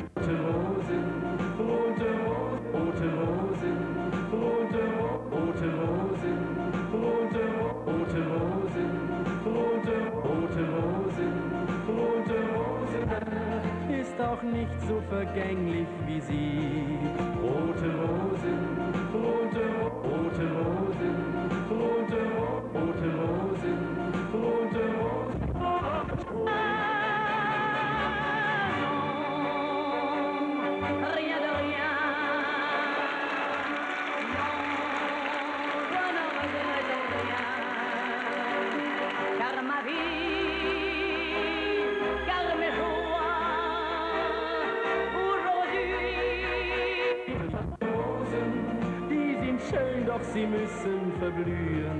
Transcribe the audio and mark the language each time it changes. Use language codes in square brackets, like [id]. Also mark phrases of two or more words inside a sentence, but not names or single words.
[de] Rote Rosen, rote Rosen, rote Rosen, rote Rosen, rote Rosen, rote Rosen, rote Rosen, ist auch nicht so vergänglich wie sie. Rote Rosen, rote Rosen, rote Rosen, rote Rosen. [fr] Rien de rien. Non, je ne regrette rien. Car ma vie, car mes joies, aujourd'hui. [de] Rosen, die sind schön, doch sie müssen verblühen.